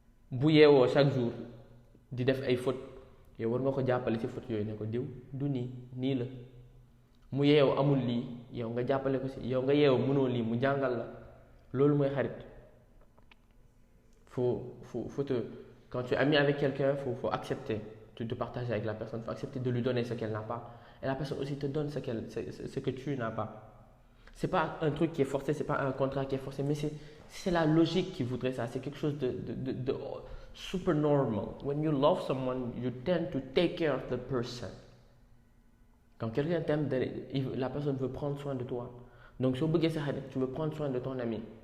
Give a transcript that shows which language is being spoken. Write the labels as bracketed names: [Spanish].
[Wolof] bu yeewoo [French] chaque jour [Wolof] di def ay fautes yow war nga ko jàppale ci fautes yooyu ne ko diw du nii la mu yeewoo amul lii yow nga jàppale ko ci yow nga yeewoo mënoo lii mu jàngal la loolu mooy xarit [French] faut te quand tu es ami avec quelqu'un faut accepter de partager avec la personne, faut accepter de lui donner ce qu'elle n'a pas et la personne aussi te donne ce que tu n'as pas. C'est pas un truc qui est forcé, c'est pas un contrat qui est forcé, mais c'est la logique qui voudrait ça, c'est quelque chose de super normal. [English] When you love someone, you tend to take care of the person. [French] Quand quelqu'un t'aime, la personne veut prendre soin de toi. Donc si tu veux prendre soin de ton ami.